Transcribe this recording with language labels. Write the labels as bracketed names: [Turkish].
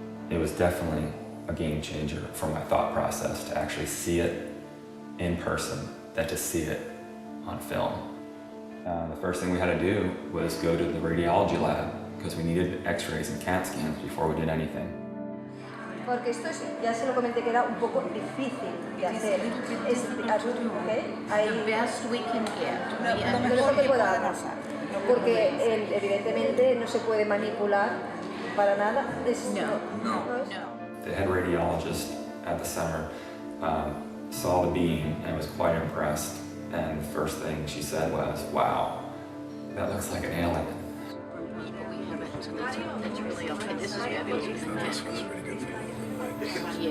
[English] It was definitely a game changer for my thought process to actually see it in person than to see it on film. The first thing we had to do was go to the radiology lab because we needed x-rays and CAT scans before we did anything. [Spanish] Porque esto ya se lo comenté que era un poco difícil de hacer. Es, ¿okay? [English] The best we can get. [Spanish] Lo mejor que pueda hacer. Porque evidentemente no se puede manipular para nada. No. [English] The head radiologist at the center saw the beam and was quite impressed. And the first thing she said was, "Wow, that looks like an alien." That's really okay. This is fabulous. This one's pretty good for you.